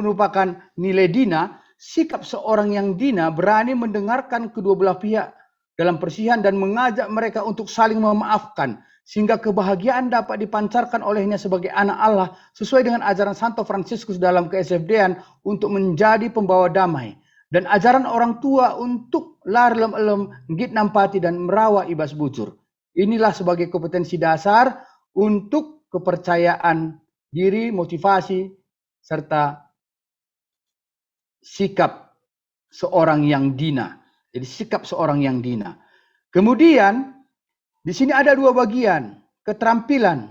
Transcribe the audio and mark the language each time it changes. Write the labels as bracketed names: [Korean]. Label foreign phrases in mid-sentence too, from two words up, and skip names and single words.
[Indonesian] merupakan nilai dina, sikap seorang yang dina berani mendengarkan kedua belah pihak dalam perselisihan dan mengajak mereka untuk saling memaafkan, sehingga kebahagiaan dapat dipancarkan olehnya sebagai anak Allah sesuai dengan ajaran Santo Fransiskus dalam ke-SFD-an untuk menjadi pembawa damai, dan ajaran orang tua untuk [Batak Karo] la relem-elem, ngit nampati, [Indonesian] dan [Batak Karo] merawa ibas bujur. [Indonesian] Inilah sebagai kompetensi dasar untuk kepercayaan diri, motivasi, serta sikap seorang yang dina. Jadi sikap seorang yang dina. Kemudian di sini ada dua bagian, keterampilan.